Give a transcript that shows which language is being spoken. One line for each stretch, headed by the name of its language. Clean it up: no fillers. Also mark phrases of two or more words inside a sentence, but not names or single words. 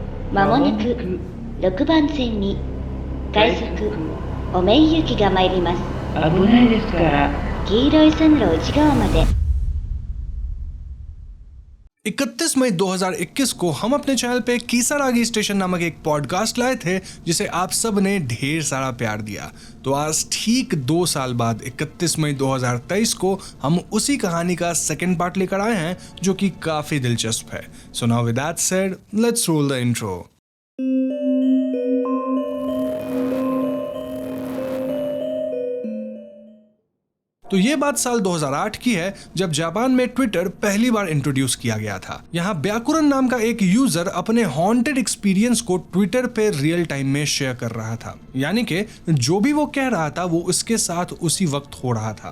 Japanese: まもなく6番線に快速おめい行きが参ります。危ないですから。黄色い線路内側まで。
Hindi: इकतीस मई 2021 को हम अपने चैनल पे कीसरागी स्टेशन नामक एक पॉडकास्ट लाए थे जिसे आप सब ने ढेर सारा प्यार दिया। तो आज ठीक 2 साल बाद 31 मई 2023 को हम उसी कहानी का
English: second part
Hindi: लेकर आए हैं जो कि काफी दिलचस्प है।
English: so now with that said, let's roll the intro.
Hindi: तो ये बात साल 2008 की है जब जापान में ट्विटर पहली बार इंट्रोड्यूस किया गया था। यहाँ ब्याकुरन नाम का एक यूजर अपने
English: haunted experience
Hindi: को ट्विटर पे
English: real time
Hindi: में शेयर कर रहा था, यानी कि जो भी वो कह रहा था वो उसके साथ उसी वक्त हो रहा था।